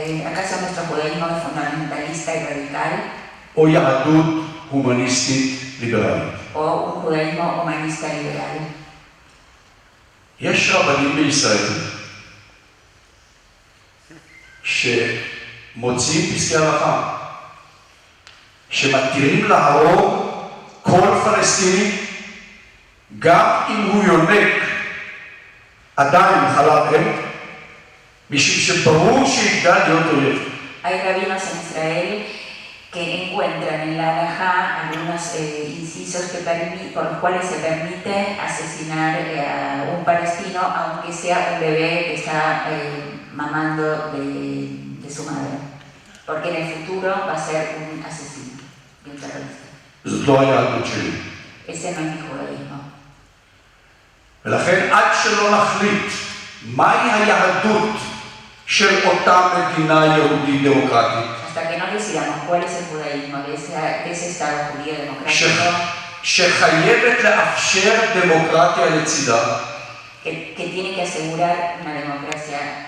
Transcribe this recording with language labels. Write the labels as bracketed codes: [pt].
[es] ¿Acaso nuestro judaísmo es fundamentalista y radical? [he] או יהדות הומניסטית ליברלית? [es] ¿O un judaísmo humanista liberal? [he] יש רבנים בישראל שמוציאים פסקי הלכה, שמתירים להרוג כל פלסטיני, גם אם הוא יונק עדיין מחלת אם, משום שברור שיגדל להיות אויב. [es] Hay rabinos en Israel que encuentran en la halajá algunos incisos por los cuales se permite asesinar a un palestino, aunque sea un bebé que está mamando de su madre, porque en el futuro va a ser un asesino y un terrorista. [he] זאת לא היהדות שלי. [es] Ese no es mi judaísmo. [he] ולכן עד שלא נחליט מהי היהדות של אותה מדינה יהודית דמוקרטית, [es] Hasta que no decidamos cuál es el judaísmo de ese Estado judío democrático, [he] שחייבת לאפשר דמוקרטיה לצידה, [es] que tiene que asegurar una democracia